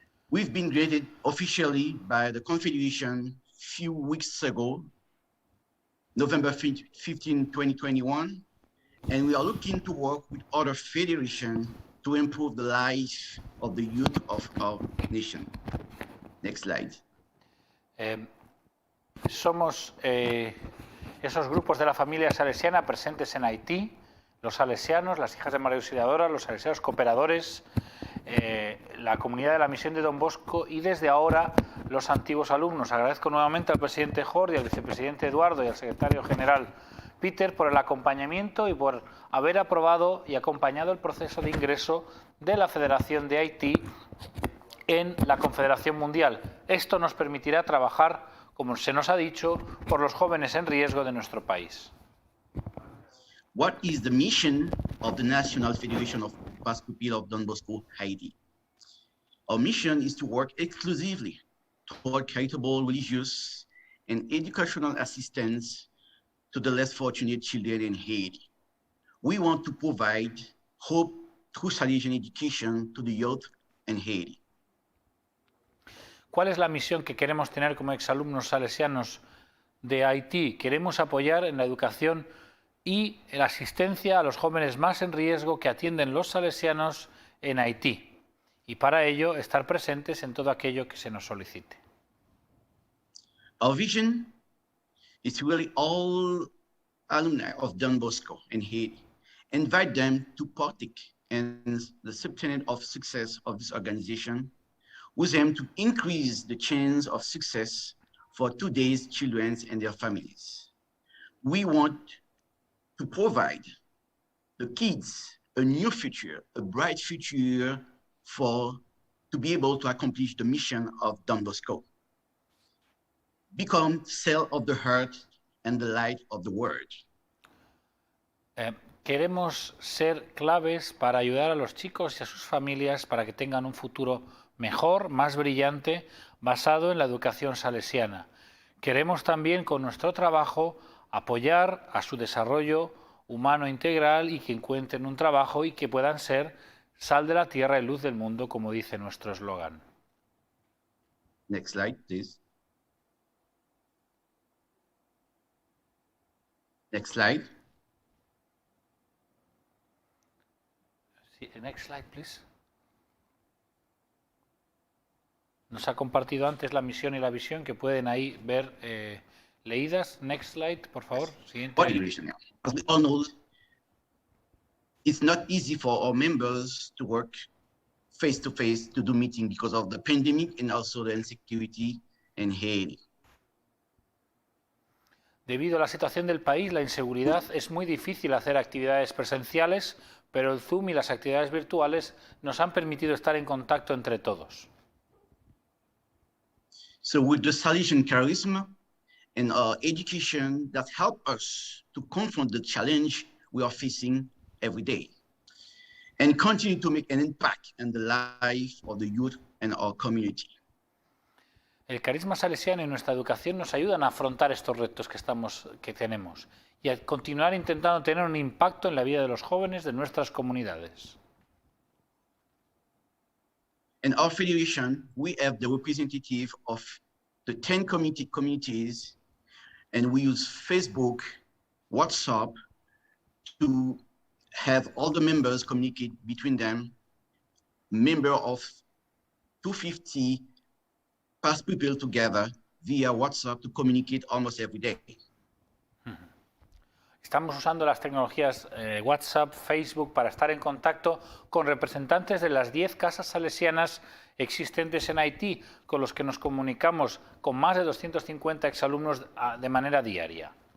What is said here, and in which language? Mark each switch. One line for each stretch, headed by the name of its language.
English: We've been graded officially by the Confederation a few weeks ago, November 15, 2021, and we are looking to work with other federations to improve the life of the youth of our nation. Next slide.
Spanish: Somos esos grupos de la familia salesiana presentes en Haití, los salesianos, las hijas de María Auxiliadora, los salesianos cooperadores, la comunidad de la misión de Don Bosco y desde ahora los antiguos alumnos. Agradezco nuevamente al presidente Jordi, al vicepresidente Eduardo y al secretario general Peter por el acompañamiento y por haber aprobado y acompañado el proceso de ingreso de la Federación de Haití en la Confederación Mundial. Esto nos permitirá trabajar, como se nos ha dicho, por los jóvenes en riesgo de nuestro país.
English: What is the mission of the National Federation of Past People of Don Bosco, Haiti? Our mission is to work exclusively toward charitable, religious, and educational assistance to the less fortunate children in Haiti. We want to provide hope through Salesian education to the youth in Haiti.
Spanish: ¿Cuál es la misión que queremos tener como exalumnos salesianos de Haití? Queremos apoyar en la educación y la asistencia a los jóvenes más en riesgo que atienden los salesianos en Haití, y para ello estar presentes en todo aquello que se nos solicite.
English: Our vision is really all alumni of Don Bosco in Haiti. Invite them to partake in the subtenet of success of this organization, with aim to increase the chance of success for today's children and their families. We want to provide the kids a new future, a bright future to be able to accomplish the mission of Don Bosco. Become cell of the heart and the light of the world.
Spanish: Queremos ser claves para ayudar a los chicos y a sus familias para que tengan un futuro mejor, más brillante, basado en la educación salesiana. Queremos también con nuestro trabajo apoyar a su desarrollo humano integral y que encuentren un trabajo y que puedan ser sal de la tierra y luz del mundo, como dice nuestro eslogan.
English: Next slide, please. Next slide. Sí, next slide, please.
Spanish: Nos ha compartido antes la misión y la visión que pueden ahí ver leídas.
English: Next slide,
Spanish: por favor. Siguiente.
English: As we all know, it's not easy for our members to work face to face to do meeting because of the pandemic and also the insecurity in Haiti.
Spanish: Debido a la situación del país, la inseguridad, es muy difícil hacer actividades presenciales, pero el Zoom y las actividades virtuales nos han permitido estar en contacto entre todos.
English: So with the Salesian charisma and our education that help us to confront the challenge we are facing every day and continue to make an impact in the life of the youth and our community.
Spanish: El carisma salesiano y nuestra educación nos ayudan a afrontar estos retos que tenemos y a continuar intentando tener un impacto en la vida de los jóvenes de nuestras comunidades.
English: In our federation, we have the representative of the 10 communities, and we use Facebook, WhatsApp to have all the members communicate between them. Member of 250 past people together via WhatsApp to communicate almost every day.
Spanish: Estamos usando las tecnologías WhatsApp, Facebook para estar en contacto con representantes de las 10 casas salesianas existentes en Haití, con los que nos comunicamos con más de 250 exalumnos de manera diaria.